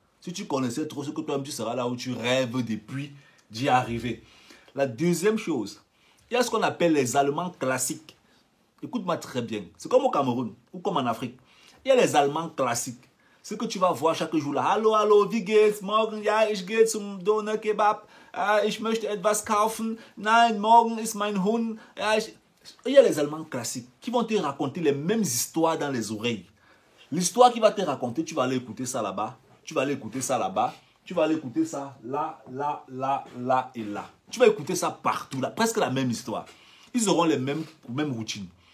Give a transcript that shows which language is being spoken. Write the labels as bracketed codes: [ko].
[fr] Si tu connaissais trop, c'est que toi-même, tu seras là où tu rêves depuis d'y arriver. La deuxième chose, il y a ce qu'on appelle les Allemands classiques. Écoute-moi très bien. C'est comme au Cameroun ou comme en Afrique. Il y a les Allemands classiques. Ce que tu vas voir chaque jour là. [de] Hallo, hallo, wie geht's? Morgen, ja, ich gehe zum Doner Kebab. Ich möchte etwas kaufen. Nein, morgen ist mein Hund. [fr] Il y a les Allemands classiques qui vont te raconter les mêmes histoires dans les oreilles. L'histoire qui va te raconter, tu vas aller écouter ça là-bas. Tu vas aller écouter ça là-bas. Tu vas aller écouter ça là, là, là, là et là. Tu vas écouter ça partout là. Presque la même histoire. Ils auront les mêmes routines.